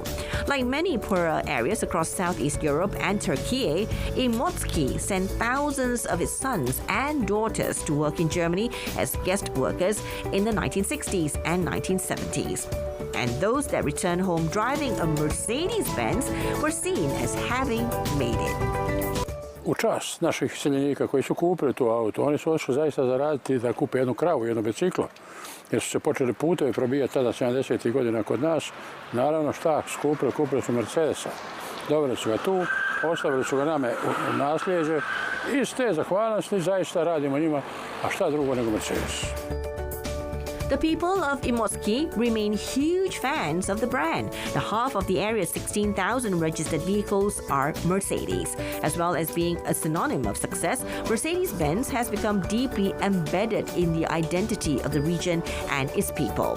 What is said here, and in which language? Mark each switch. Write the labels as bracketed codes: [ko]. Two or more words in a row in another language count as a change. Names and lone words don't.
[en] Like many poorer areas across Southeast Europe and Turkey, Imotsky sent thousands of its sons and daughters to work in Germany as guest workers in the 1960s and 1970s. And those that returned home driving a Mercedes-Benz were seen as having made it. [hr] U čast naših iseljenika koji su kupili tu auto, oni su ošli zaista zaraditi da kupe jednu kravu, jedno biciklo. Jer su se počeli putevi probijati tada 70. godina kod nas. Naravno šta su kupili su Mercedesa. Doveli su ga tu, ostavili su ga nama u nasljeđe i s te zahvalnosti zaista radimo njima, a šta drugo nego Mercedes. [en] The people of Imotsky remain huge fans of the brand. Now, half of the area's 16,000 registered vehicles are Mercedes. As well as being a synonym of success, Mercedes-Benz has become deeply embedded in the identity of the region and its people.